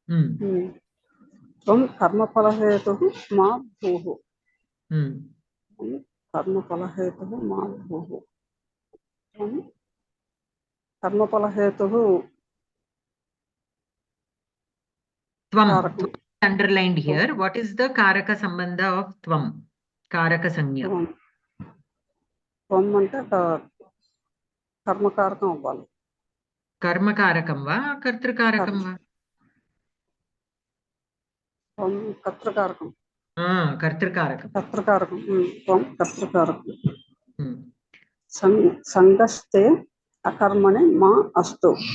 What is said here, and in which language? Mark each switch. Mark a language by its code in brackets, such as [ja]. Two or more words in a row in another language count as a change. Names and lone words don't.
[sa] కర్మఫలహేతు మా భూః. కర్మఫలహేతు మా భూః. కర్మఫలహేతు త్వం. [en] Underlined here. What is the [sa] कारक सम्बन्ध [en] of tvam? [sa] कारक संज्ञा. [te] త్వం అంటే కర్మకారకం అవ్వాలి. [sa] కర్మకారకం వా కర్తృకారకం వా? కర్తృకారకం. కర్తృకారకం. కర్తృకారకం. త్వం కర్తృకారకం. సంగస్తే అకర్మణి మా అస్తు.